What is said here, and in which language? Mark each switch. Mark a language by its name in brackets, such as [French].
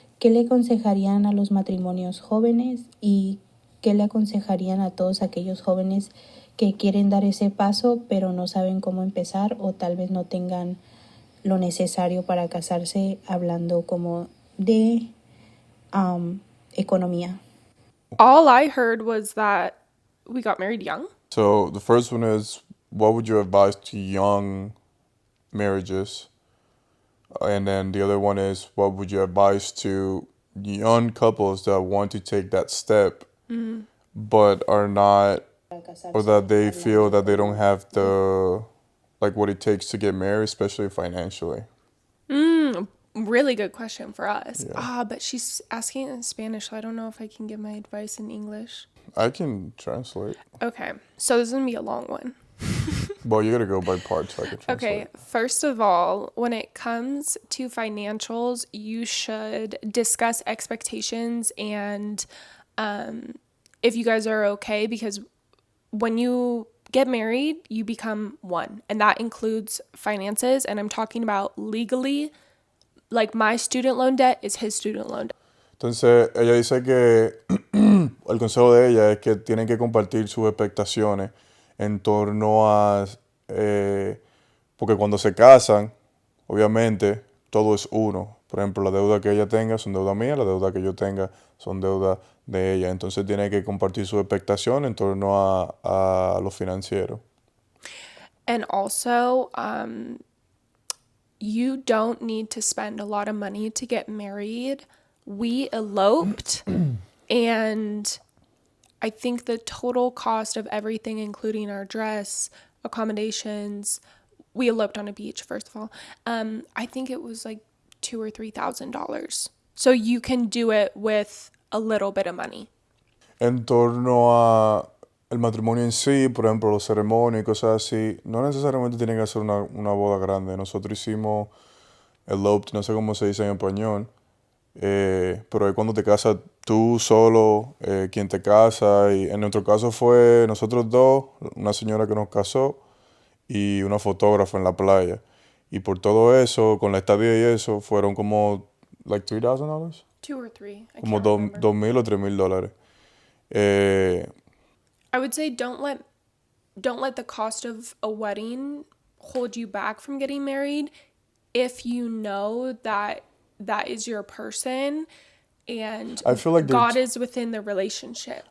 [Spanish] ¿Qué le aconsejarían a los matrimonios jóvenes y qué le aconsejarían a todos aquellos jóvenes que quieren dar ese paso pero no saben cómo empezar o tal vez no tengan lo necesario para casarse, hablando como de economía? [English] All I heard was that we got married young. So the first one is, what would you advise to young marriages? And then the other one is, what would you advise to young couples that want to take that step, but are not, or that they feel that they don't have the, like what it takes to get married, especially financially? Really good question for us. Yeah. But she's asking in Spanish, so I don't know if I can give my advice in English. I can translate. Okay, so this is gonna be a long one. Well, you gotta go by parts so I can translate. Okay, first of all, when it comes to financials, you should discuss expectations and if you guys are okay, because when you get married, you become one, and that includes finances. And I'm talking about legally, like my student loan debt is his student loan debt. [Spanish] Entonces, ella dice que el consejo de ella es que tienen que compartir sus expectaciones en torno a, porque cuando se casan, obviamente, todo es uno. Por ejemplo, la deuda que ella tenga son deuda mía, la deuda que yo tenga son deuda de ella. Entonces, tiene que compartir sus expectaciones en torno a lo financiero. [English] And also, you don't need to spend a lot of money to get married. We eloped, and I think the total cost of everything, including our dress, accommodations, we eloped on a beach, first of all. I think it was like $2,000 or $3,000. So you can do it with a little bit of money. [Spanish] En torno a el matrimonio en sí, por ejemplo, los ceremonias y cosas así, no necesariamente tienen que ser una boda grande. Nosotros hicimos [English] eloped, [Spanish] no sé cómo se dice en español, pero es cuando te casas tú solo, quien te casa, y en nuestro caso fue nosotros dos, una señora que nos casó y una fotógrafa en la playa. Y por todo eso, con la estadía y eso, fueron como [English] like [Spanish] $3,000. [English] $2 or $3. I [Spanish] Como [English] can't remember. [Spanish] $2,000 o $3,000. [English] I would say don't let the cost of a wedding hold you back from getting married if you know that is your person and I feel like God is within the relationship.